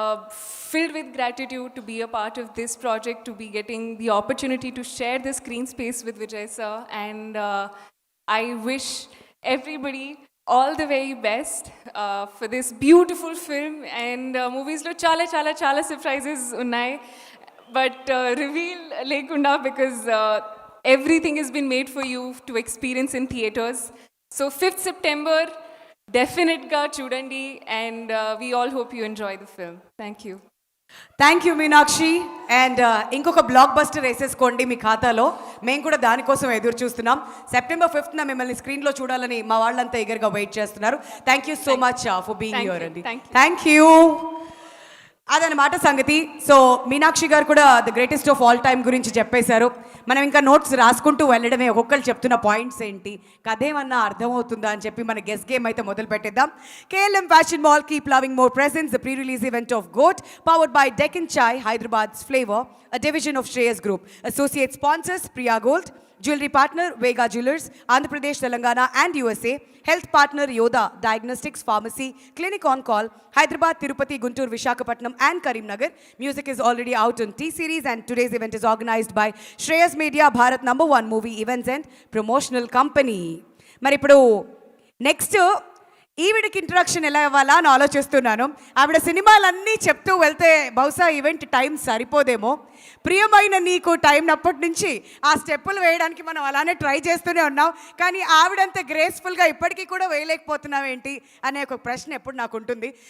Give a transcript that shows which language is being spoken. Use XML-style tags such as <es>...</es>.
<en>Filled with gratitude to be a part of this project, to be getting the opportunity to share the screen space with Vijay sir, and I wish everybody all the very best for this beautiful film. And movies lo</en> <te>chala surprises unnai,</te> <en>but reveal</en> <te>lekunda,</te> <en>because everything has been made for you to experience in theaters. So 5th September,</en> <te>డెఫినెట్గా చూడండి,</te> <en>And we all hope you enjoy the film. Thank you. Thank you Meenakshi.</en> <te>And ఇంకొక block buster వేసేసుకోండి మీ ఖాతాలో. మేము కూడా దానికోసం ఎదురు చూస్తున్నాం. September 5th మిమ్మల్ని స్క్రీన్లో చూడాలని మా వాళ్ళంతా ఎగర్గా వెయిట్ చేస్తున్నారు.</te> <en>Thank you so much for being here అండి. Thank you.</en> <te>అదనమాట సంగతి. సో మీనాక్షి గారు కూడా</te> <en>the greatest of all time</en> <te>గురించి చెప్పేశారు. మనం ఇంకా నోట్స్ రాసుకుంటూ వెళ్ళడమే. ఒక్కొక్కరు చెప్తున్న పాయింట్స్ ఏంటి, కథ ఏమన్నా అర్థమవుతుందా అని చెప్పి మన గెస్ గేమ్ అయితే మొదలు పెట్టేద్దాం.</te> <en>KLM Fashion Mall Keep Loving More presents the pre-release event of GOAT, powered by Deccan Chai, Hyderabad's flavor, a division of Shreyas Group. Associate sponsors Priya Gold, Jewelry partner Vega Jewelers, Andhra Pradesh, Telangana and USA. Health partner Yoda Diagnostics Pharmacy, Clinic on Call, Hyderabad, Tirupati, Guntur, Visakhapatnam and Karimnagar. Music is already out on T-Series, and today's event is organized by Shreyas Media, Bharat #1 movie events and promotional company.</en> <te>మరి ఇప్పుడు next ఈవిడికి introduction ఎలా ఇవ్వాలా అని ఆలోచిస్తున్నాను. ఆవిడ సినిమాలన్నీ చెప్తూ వెళ్తే బహుశా ఈవెంట్ టైం సరిపోదేమో. ప్రియమైన నీకు టైం అప్పటి నుంచి ఆ స్టెప్పులు వేయడానికి మనం అలానే ట్రై చేస్తూనే ఉన్నాం, కానీ ఆవిడంత గ్రేస్ఫుల్గా ఇప్పటికీ కూడా వేయలేకపోతున్నాం ఏంటి అనే ఒక ప్రశ్న ఎప్పుడు నాకు ఉంటుంది.</te>